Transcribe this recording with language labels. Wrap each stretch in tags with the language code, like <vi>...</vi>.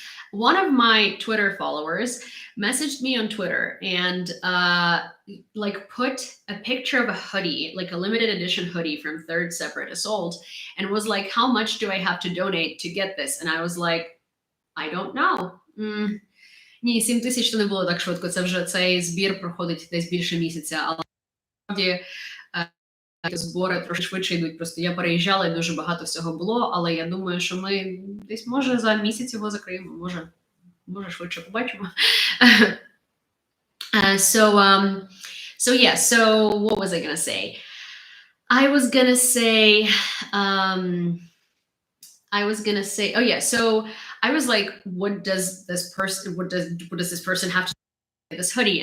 <en>One of my Twitter followers messaged me on Twitter and like put a picture of a hoodie, like a limited edition hoodie from Third Separate Assault, and was like, "How much do I have to donate to get this?" And I was like, "I don't know."</en> <uk>Ні, 7 тисяч то не було так швидко. Це вже цей збір проходить десь більше місяця, але насправді збори трошки швидше йдуть. Просто я переїжджала і дуже багато всього було, але я думаю, що ми десь може за місяць його закриємо, може швидше побачимо.</uk> <en>So yeah, so what was I gonna say? I was gonna say, oh yeah, so I was like, what does this person have to do with this hoodie?</en>